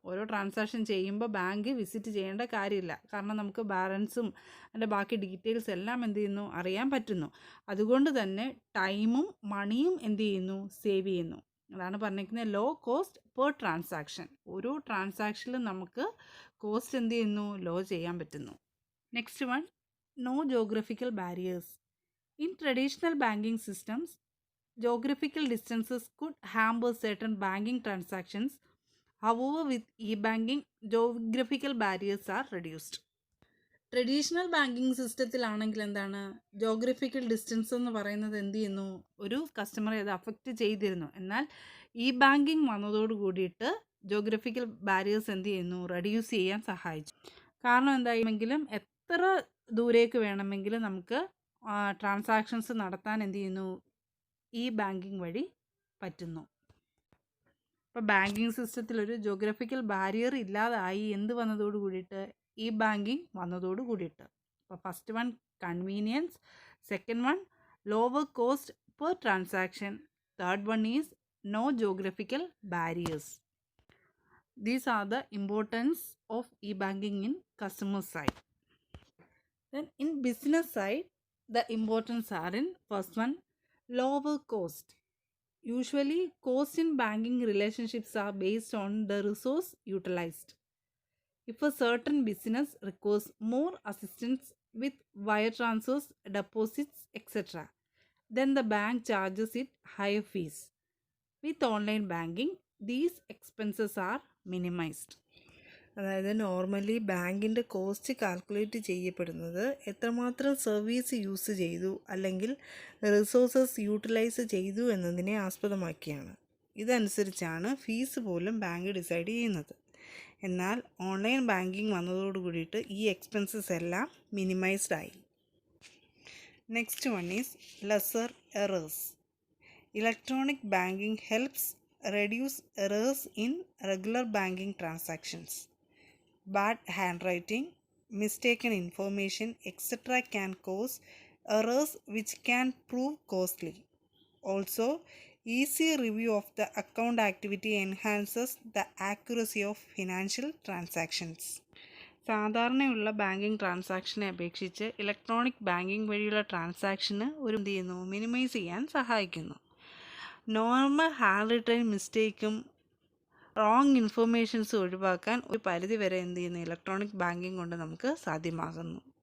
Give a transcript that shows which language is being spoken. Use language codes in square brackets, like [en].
[ml] ഓരോ ട്രാൻസാക്ഷൻ ചെയ്യുമ്പോൾ bank visit ചെയ്യേണ്ട കാര്യമില്ല. കാരണം നമുക്ക് ബാലൻസും അതിൻ്റെ ബാക്കി ഡീറ്റെയിൽസ് എല്ലാം എന്ത് ചെയ്യുന്നു, അറിയാൻ പറ്റുന്നു. അതുകൊണ്ട് തന്നെ ടൈമും മണിയും എന്ത് ചെയ്യുന്നു, സേവ് ചെയ്യുന്നു. അതാണ് പറഞ്ഞിരിക്കുന്നത് ലോ കോസ്റ്റ് പെർ ട്രാൻസാക്ഷൻ. ഓരോ ട്രാൻസാക്ഷനിലും നമുക്ക് കോസ്റ്റ് എന്ത് ചെയ്യുന്നു, ലോ ചെയ്യാൻ പറ്റുന്നു. [en] Next one, no geographical barriers. In traditional banking systems, geographical distances could hamper certain banking transactions. However, with e-banking, geographical barriers are reduced. [ml] Traditional banking സിസ്റ്റത്തിലാണെങ്കിൽ എന്താണ്, geographical distance എന്ന് പറയുന്നത് എന്ത് ചെയ്യുന്നു, ഒരു കസ്റ്റമറെ അത് അഫക്റ്റ് ചെയ്തിരുന്നു. എന്നാൽ ഈ ബാങ്കിങ് വന്നതോട് കൂടിയിട്ട് ജോഗ്രഫിക്കൽ ബാരിയേഴ്സ് എന്ത് ചെയ്യുന്നു, റെഡ്യൂസ് ചെയ്യാൻ സഹായിച്ചു. കാരണം എന്തായെങ്കിലും എത്ര ദൂരേക്ക് വേണമെങ്കിലും നമുക്ക് ട്രാൻസാക്ഷൻസ് നടത്താൻ എന്ത് ചെയ്യുന്നു, ഈ ബാങ്കിങ് വഴി പറ്റുന്നു. ഇപ്പോൾ ബാങ്കിങ് സിസ്റ്റത്തിൽ ഒരു ജോഗ്രഫിക്കൽ ബാരിയർ ഇല്ലാതായി എന്ത് വന്നതോട് കൂടിയിട്ട്, ഈ ബാങ്കിങ് വന്നതോട് കൂടിയിട്ട്. [en] അപ്പോൾ first one convenience, second one lower cost per transaction, third one is no geographical barriers. These are the importance of e-banking in customer side. Then in business side, the importance are in first one, lower cost. Usually cost in banking relationships are based on the resource utilized. If a certain business requires more assistance with wire transfers, deposits, etc., then the bank charges it higher fees. With online banking, these expenses are minimized. [ml] അതായത് normally ബാങ്കിൻ്റെ cost calculate ചെയ്യപ്പെടുന്നത് എത്രമാത്രം service use ചെയ്തു അല്ലെങ്കിൽ resources utilise ചെയ്തു എന്നതിനെ ആസ്പദമാക്കിയാണ്. ഇതനുസരിച്ചാണ് fees പോലും ബാങ്ക് ഡിസൈഡ് ചെയ്യുന്നത്. എന്നാൽ ഓൺലൈൻ ബാങ്കിങ് വന്നതോട് കൂടിയിട്ട് ഈ എക്സ്പെൻസസ് എല്ലാം മിനിമൈസ്ഡ് ആയി. [en] Next one is lesser errors. Electronic banking helps reduce errors in regular banking transactions. Bad handwriting, mistaken information, etc. can cause errors which can prove costly. Also, easy review of the account activity enhances the accuracy of financial transactions. [ml] സാധാരണയുള്ള banking ട്രാൻസാക്ഷനെ അപേക്ഷിച്ച് electronic banking വഴിയുള്ള ട്രാൻസാക്ഷന് ഒരു എന്ത് ചെയ്യുന്നു, minimise ചെയ്യാൻ സഹായിക്കുന്നു. Normal hand written മിസ്റ്റേക്കും wrong informations ഒഴിവാക്കാൻ ഒരു പരിധി വരെ എന്ത് ചെയ്യുന്നു, ഇലക്ട്രോണിക് ബാങ്കിങ് കൊണ്ട് നമുക്ക് സാധ്യമാകുന്നു.